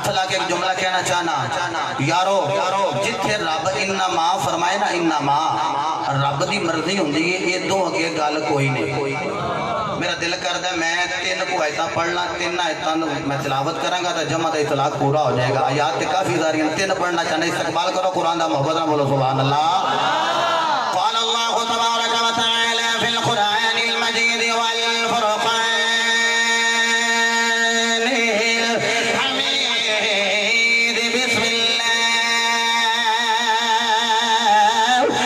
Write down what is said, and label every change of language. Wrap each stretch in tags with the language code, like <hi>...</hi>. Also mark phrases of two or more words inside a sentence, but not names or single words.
<pa>لا کے اک جملہ کہنا چاہنا یارو جتھے رب انما فرمائے نا انما رب دی مرضی ہندی ہے ایدوں اگے گل کوئی نہیں میرا دل کردا میں 3 کو آیتاں پڑھنا 3 آیتاں میں تلاوت کراں گا تو جمع دا اطلاق پورا ہو جائے گا آیات تے کافی ساریاں 3 پڑھنا چاہنا استقبال کرو قرآن دا محبت نال بولو</pa> <ar>سبحان الله قال الله تبارك وتعالى في القرآن المجيد والفرقان الحميد بسم الله</ar>